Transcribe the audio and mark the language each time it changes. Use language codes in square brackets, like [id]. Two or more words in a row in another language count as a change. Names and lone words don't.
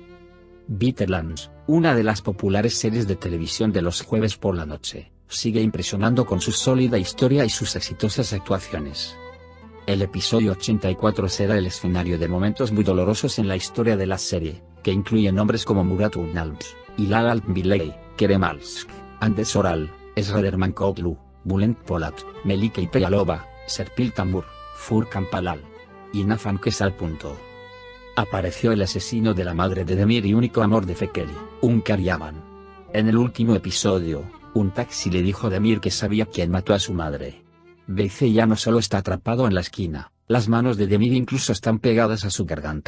[es] Bitterlands, una de las populares series de televisión de los jueves por la noche, sigue impresionando con su sólida historia y sus exitosas actuaciones. El episodio 84 será el escenario de momentos muy dolorosos en la historia de la serie, que incluye nombres como Murat Ünalmış, Hilal Altınbelay, Kerem Alsk, Andes Oral, Esra Dermankoglu, Bülent Polat, Melike Ipeyalova, Serpil Tambur, Furkan Palal y Nathan Kesal. Apareció el asesino de la madre de Demir y único amor de Fekeli, Hünkar Yaman. En el último episodio, un taxi le dijo a Demir que sabía quién mató a su madre. Beyce ya no solo está atrapado en la esquina, las manos de Demir incluso están pegadas a su garganta.